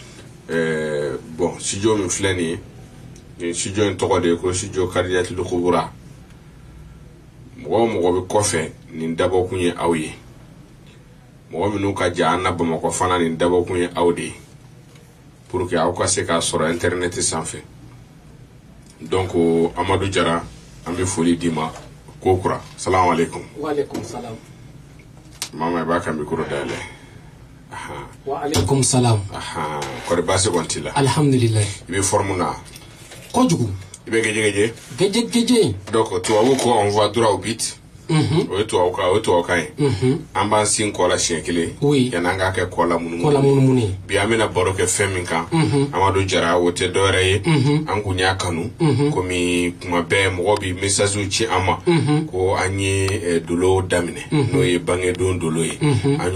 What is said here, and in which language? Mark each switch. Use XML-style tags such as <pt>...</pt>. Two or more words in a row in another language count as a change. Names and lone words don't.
<bm>bon studio min filɛ nin ye studio in tɔgɔ de ye ko studio Kadijatul Kubra mɔgɔ o mɔgɔ bɛ kɔfɛ nin dabɔkun ye aw ye mɔgɔ minnu ka jan an na Bamakɔ fana nin dabɔkun ye aw de ye</bm> <fr>pour que</fr> <bm>aw ka se k'a sɔrɔ internet sanfɛ donc Amadu Jara an bɛ foli d'i ma ko kura</bm> <ar>السلام عليكم وعليكم السلام</ar> <bm>mama i b'a ka micro dayɛlɛ</bm> <ar>وعليكم السلام</ar> <bm>kɔri baasi kɔni t'i la alhamdulillah i bɛ forme na kojugu i bɛ gɛjɛ donc tubabu ko</bm> <fr>on voit droit au but</fr> <bm>o ye tubabukan ye an b'an sin kɔ la siɲɛ kelen yanni an k'a kɛ kɔ la munumunu ye bi an bɛna baro kɛ fɛn min kan Amadu Jara o tɛ dɔwɛrɛ ye an kun y'a kanu komi kuma bɛɛ mɔgɔ bi message ci an ma ko an ye dolo daminɛ n'o ye bangedon dolo ye an</bm>